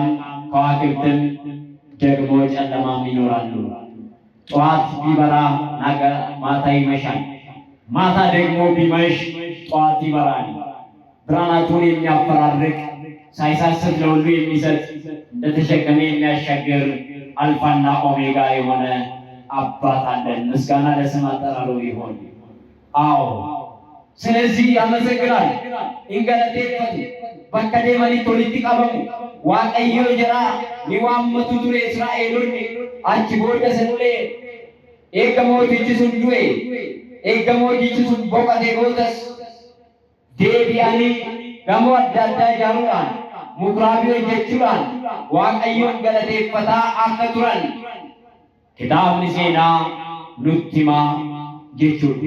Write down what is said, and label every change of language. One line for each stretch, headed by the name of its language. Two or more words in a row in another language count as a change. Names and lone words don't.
Amharic: ከዋክብትም ደግሞ ጨለማም ይኖራሉ። ጠዋት ቢበራ ነገ ማታ ይመሻል፣ ማታ ደግሞ ቢመሽ ጠዋት ይበራል። ብርሃናቱን የሚያፈራርቅ ሳይሳስት ለሁሉ የሚሰጥ እንደተሸከመ የሚያሻግር አልፋና ኦሜጋ የሆነ አባት አለን። ምስጋና ለስም አጠራሩ ይሆን። አዎ ስለዚህ ያመሰግናል። ኢንገለቴፈቱ በከ ዴመኒት ወሊtti
Oromo: qabamu waaqayyo jira ni waammatu ture Israa'eloonni achi booda sanillee eega mootichi sun du'e, eega mootichi sun boqotee boodas deebi'anii gamoo adda addaa ijaaruudhaan mukraabii hojjechuudhaan waaqayyoon galateeffataa akka turan kitaabni seenaa nutti hima jechuudha.